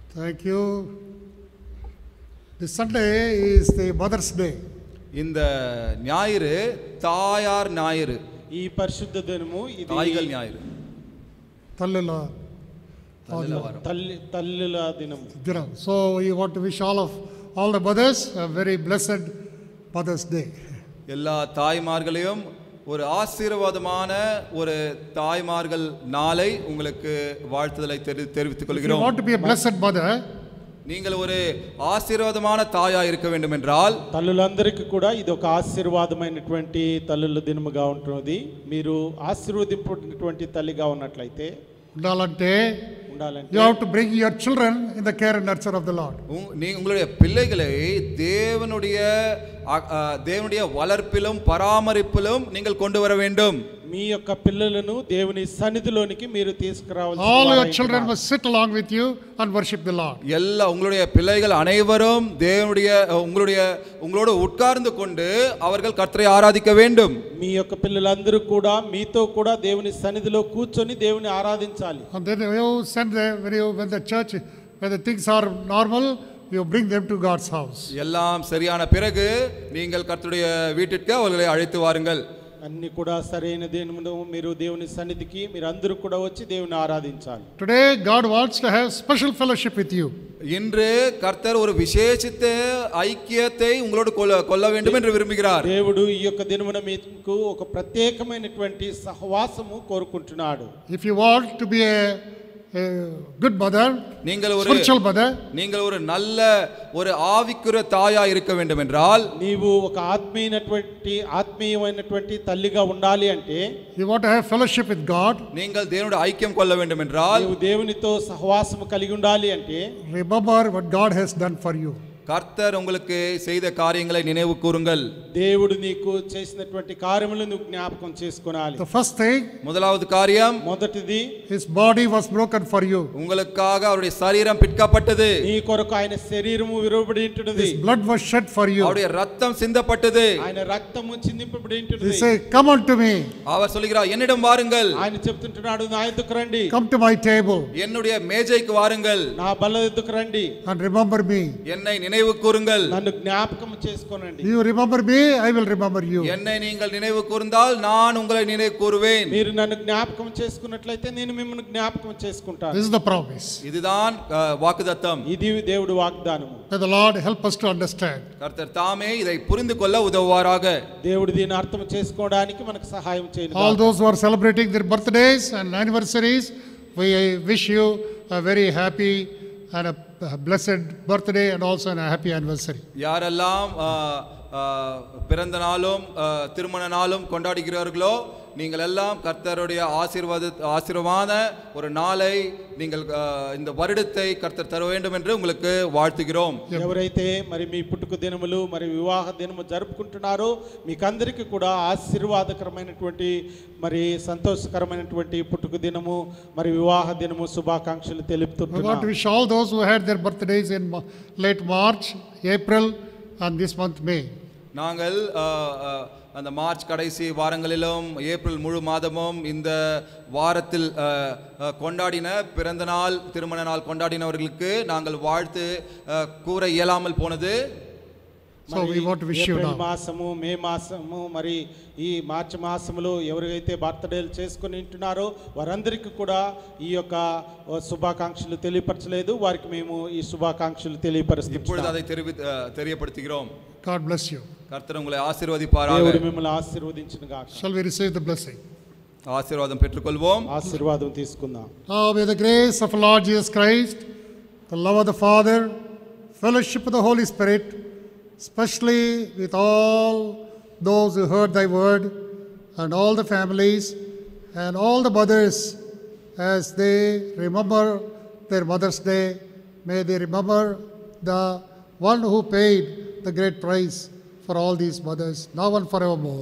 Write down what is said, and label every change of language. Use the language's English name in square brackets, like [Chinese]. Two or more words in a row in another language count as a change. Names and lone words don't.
[English] Thank you. This Sunday is the Mother's Day. [Tamil] இந்த ஞாயிறு தாயார் ஞாயிறு, [Telugu] ఈ పరిశుద్ధ దినము ఇది [Tamil] தாய்கள் ஞாயிறு, [Telugu] Tallila. తల్లుల దినము. [English] So we want to wish all the mothers a very blessed Mother's Day. [Tamil] எல்லா தாய்மார்களையும் ஒரு ஆசீர்வாதமான ஒரு தாய்மார்கள் நாளை உங்களுக்கு வாழ்த்துதலை தெரிவித்துக் [English] If you [Tamil] கொள்கிறோம். [English] want to be a blessed mother, [Tamil] நீங்கள் ஒரு ஆசீர்வாதமான தாயா இருக்க வேண்டும் என்றால் [Telugu] తల్లులందరికీ కూడా ఇది ఒక ఆశీర్వాదమైనటువంటి తల్లుల దినముగా ఉంటుంది. మీరు ఆశీర్వదింపబడినటువంటి తల్లిగా ఉన్నట్లయితే ఉండాలంటే ఉండాలంటే [English] you have to bring your children in the care and nurture of the Lord. [Tamil] உங்களுடைய பிள்ளைகளை தேவனுடைய வளர்ப்பிலும் பராமரிப்பிலும் நீங்கள் கொண்டு வர வேண்டும். [Telugu] మీ యొక్క పిల్లలను దేవుని సన్నిధిలోనికి మీరు తీసుకురావాలి. [English] All your children must sit along with you and worship the Lord. [Tamil] எல்லா உங்களுடைய பிள்ளைகள் அனைவரும் உங்களோடு உட்கார்ந்து கொண்டு அவர்கள் கர்த்தரை ஆராதிக்க வேண்டும். [Telugu] మీ యొక్క పిల్లలందరూ కూడా మీతో కూడా దేవుని సన్నిధిలో కూర్చొని దేవుని ఆరాధించాలి. [English] And then you send them when the things are normal, you bring them to God's house. [Tamil] எல்லாம் சரியான பிறகு நீங்கள் கர்த்தருடைய வீட்டிற்கு அவர்களை அழைத்து வாருங்கள். [Telugu] అన్ని కూడా సరైన దినమున మీరు దేవుని సన్నిధికి మీరు అందరూ కూడా వచ్చి దేవుని ఆరాధించాలి. [English] Today God wants to have special fellowship with you. [Tamil] இன்று கர்த்தர் ஒரு விசேஷித்த ஐக்கியத்தை உங்களோடு கொள்ள வேண்டும் என்று விரும்புகிறார். [Telugu] దేవుడు ఈ యొక్క దినమున మీకు ఒక ప్రత్యేకమైనటువంటి సహవాసము కోరుకుంటున్నాడు. [English] If you want to be a good mother, spiritual mother, [Tamil] நீங்கள் ஒரு நல்ல ஒரு ஆவிக்குரிய தாயா இருக்க வேண்டும் என்றால், [Telugu] నీవు ఒక ఆత్మీయమైనటువంటి తల్లిగా ఉండాలి అంటే, [English] you want to have fellowship with God, [Tamil] நீங்கள் தேவனுடைய ஐக்கியம் கொள்ள வேண்டும் என்றால், [Telugu] నీవు దేవునితో సహవాసము కలిగి ఉండాలి అంటే, [English] remember what God has done for you. [Tamil] கர்த்தர் உங்களுக்கு செய்த காரியங்களை நினைவு கூறுங்கள். [Telugu] దేవుడు నీకు చేసినటువంటి కార్యములను నువ్వు జ్ఞాపకం చేసుకోవాలి. [English] The first thing, [Tamil] முதலாவது காரியம், [Telugu] మొదటిది, [English] his body was broken for you. [Tamil] உங்களுக்காக அவருடைய சரீரம் பிற்கப்பட்டது. [Telugu] నీ కొరకు ఆయన శరీరము విరువబడి ఉంటున్నది. [English] His blood was shed for you. [Tamil] அவருடைய ரத்தம் சிந்தப்பட்டது. [Telugu] ఆయన రక్తము చిందింపబడి ఉంటున్నది. [English] He say, come unto me. [Tamil] அவர் சொல்கிறார், என்னிடம் வாருங்கள். [Telugu] ఆయన చెప్తుంటున్నాడు, నా యొద్దకు రండి. [English] Come to my table. [Tamil] என்னுடைய மேஜைக்கு வாருங்கள். [Telugu] నా బల్ల యొద్దకు రండి. [English] And remember me. [Tamil] என்னை நினைவு கூறுங்கள். [Telugu] నన్ను జ్ఞాపకం చేసుకోనండి. [English] You remember me, I will remember you. [Tamil] என்னை நீங்கள் நினைவு கூர்ந்தால் நான் உங்களை நினைவு கூறுவேன். [Telugu] మీరు నన్ను జ్ఞాపకం చేసుకున్నట్లయితే నేను మిమ్మల్ని జ్ఞాపకం చేసుకుంటాను. [English] This is the promise. [Tamil] இதுதான் வாக்குத்தத்தம். [Telugu] ఇది దేవుడి వాగ్దానము. [English] May the Lord help us to understand. [Tamil] கர்த்தர் தாமே இதை புரிந்து கொள்ள உதவுவாராக. [Telugu] దేవుడు దీన్ని అర్థం చేసుకోవడానికి మనకు సహాయం చేయను. [English] All those who are celebrating their birthdays and anniversaries, we wish you a very happy and a blessed birthday and also a happy anniversary. [Tamil] யாரெல்லாம் பிறந்த நாளும் திருமண நாளும் கொண்டாடுகிறார்களோ நீங்கள் எல்லாம் கர்த்தருடைய ஆசீர்வாத ஒரு நாளை நீங்கள் இந்த வருடத்தை கர்த்தர் தர வேண்டும் என்று உங்களுக்கு வாழ்த்துகிறோம். [Telugu] ఎవరైతే మరి మీ పుట్టుక దినములు మరి వివాహ దినము జరుపుకుంటున్నారో మీకందరికీ కూడా ఆశీర్వాదకరమైనటువంటి మరి సంతోషకరమైనటువంటి పుట్టుక దినము మరి వివాహ దినము శుభాకాంక్షలు తెలుపుతున్నాను. [English] I want to wish all those who had their birthdays in late March, April and this month May. [Tamil] நாங்கள் அந்த மார்ச் கடைசி வாரங்களிலும் ஏப்ரல் முழு மாதமும் இந்த வாரத்தில் கொண்டாடின பிறந்த நாள் திருமண நாள் கொண்டாடினவர்களுக்கு நாங்கள் வாழ்த்து கூற இயலாமல் போனது. [English] So we want to wish you now. [Telugu] మాసము మే మాసము మరి ఈ మార్చి మాసములో ఎవరైతే బర్త్డేలు చేసుకుని ఉంటున్నారో వారందరికీ కూడా ఈ యొక్క శుభాకాంక్షలు తెలియపరచలేదు, వారికి మేము ఈ శుభాకాంక్షలు తెలియపరుస్తున్నాము. [Tamil] இப்பொழுது அதை தெரியப்படுத்துகிறோம். [English] God bless you. [Tamil] கர்த்தர் உங்களை ஆசீர்வதிப்பாராக. [Telugu] దేవుడు మిమ్మల్ని ఆశీర్వదించును గాక. [English] Shall we receive the blessing? [Tamil] ஆசீர்வாதம் பெற்றுக்கொள்வோம். [Telugu] ఆశీర్వాదం తీసుకుందాం. [English] Now may the grace of our Lord Jesus Christ, the love of the Father, fellowship of the Holy Spirit, especially with all those who heard thy word and all the families and all the mothers as they remember their Mother's Day, may they remember the one who paid the great price for all these mothers, now and forevermore.